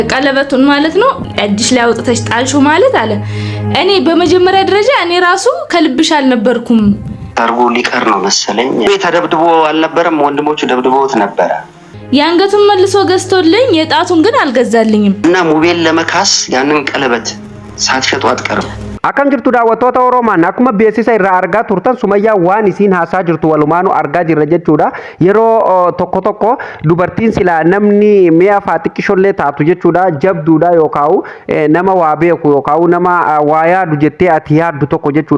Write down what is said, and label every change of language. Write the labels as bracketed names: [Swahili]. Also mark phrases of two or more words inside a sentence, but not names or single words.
[Amharic] ቀለበቱን ማለት ነው እጅሽ ላይ አውጥተሽ ጣልሹ ማለት አለ። እኔ በመጀመሪያ ደረጃ እኔ ራሱ ከልብሽ አልነበርኩም ታርጎ ሊቀር ነው መሰለኝ። ተደብድቦ አልነበረም፣ ወንድሞቹ ደብድበውት ነበረ። ያንገቱን መልሶ ገዝቶልኝ የጣቱን ግን አልገዛልኝም። እና ሙቤል ለመካስ ያንን ቀለበት ሳትሸጡ አትቀርም። [Oromo] Akkam jirtu daawwattoota Oromaan akkuma beeksisa irraa argaa turtan Sumayyaa waan isiin haasaa jirtu walumaanuu argaa jirra jechuudha. Yeroo tokko tokko dubartiin sila namni mi'a faaxiqqishollee taatu jechuudha. Jabduudha yookaan nama waa beeku yookaan nama waa yaadu jettee ati yaaddu tokko jechuudha.